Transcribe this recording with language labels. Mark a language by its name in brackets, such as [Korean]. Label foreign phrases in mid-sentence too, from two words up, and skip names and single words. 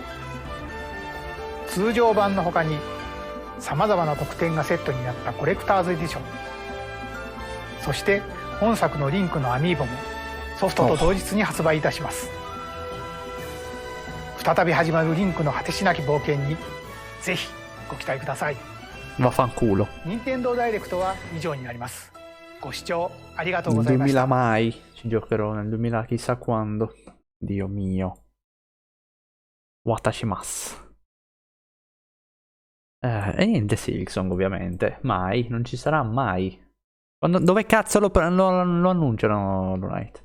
[Japanese] 通常版のほかにさまざまな特典がセットになったコレクターズエディション、そして本作のリンクのアミーボもソフトと同日に発売いたします。再び始まるリンクの果てしなき冒険にぜひご期待ください。 [Italian] Vaffanculo. [Japanese] 任天堂ダイレクトは以上になります。ご視聴ありがとうご [Italian] Nel [Japanese] ざいました。 [Italian] 2000 mai. Ci giocherò nel 2000 chissà quando. Dio mio. Watashimasu. E niente Silksong ovviamente. Mai. Non ci sarà mai. Dove cazzo lo annunciano Lunite?